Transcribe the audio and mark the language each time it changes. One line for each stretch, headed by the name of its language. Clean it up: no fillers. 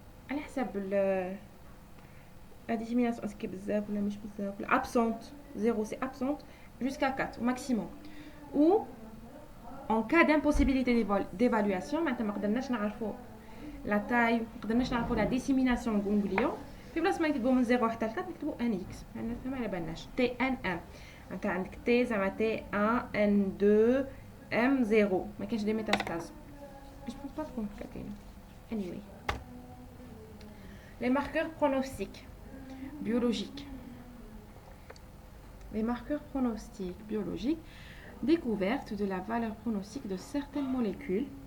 French: Allez, la dissémination, est-ce qu'il y a absente. 0, c'est absente. Jusqu'à 4, au maximum. Ou, en cas d'impossibilité d'évaluation, maintenant, la taille, la dissémination ganglion. Puis, là, si vous avez 0
Arabic: حتى
French: 4, vous avez un X. TNM.
Arabic: انت عندك T زعما T1 N2 M0 ما كاينش دي ميتاستاز.
French: Je pense pas
Arabic: تكون كاينه.
English: Anyway.
French: Les marqueurs pronostiques biologiques. Les marqueurs pronostiques biologiques, découverte de la valeur pronostique de certaines molécules.